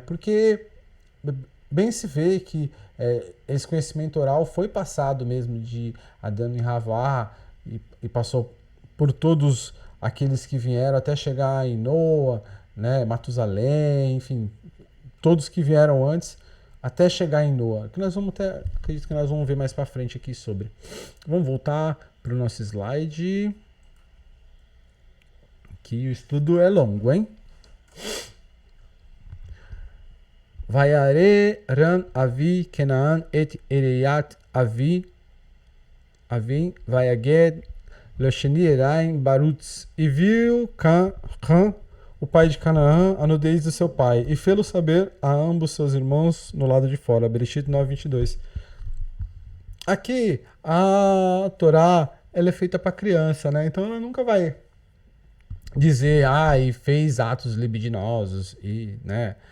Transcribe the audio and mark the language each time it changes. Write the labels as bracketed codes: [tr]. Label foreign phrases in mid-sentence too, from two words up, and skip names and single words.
[pt] Porque bem se vê que esse conhecimento oral foi passado mesmo de Adão e Havá e passou por todos aqueles que vieram até chegar em Noa, né, Matusalém, enfim, todos que vieram antes até chegar em Noa, que nós vamos até, acredito que nós vamos ver mais para frente aqui sobre. Vamos voltar para o nosso slide, que o estudo é longo, hein? [he] וירא חם אבי כנען את ערות אבי אביו ויגד לשני אחיו בחוץ. [pt] E viu Cã, o pai de Canaã, a nudez do seu pai, e fê-lo saber a ambos seus irmãos no lado de fora. Bereshit 9:22. Aqui a Torá, ela é feita para criança, né? Então ela nunca vai dizer, e fez atos libidinosos e, né?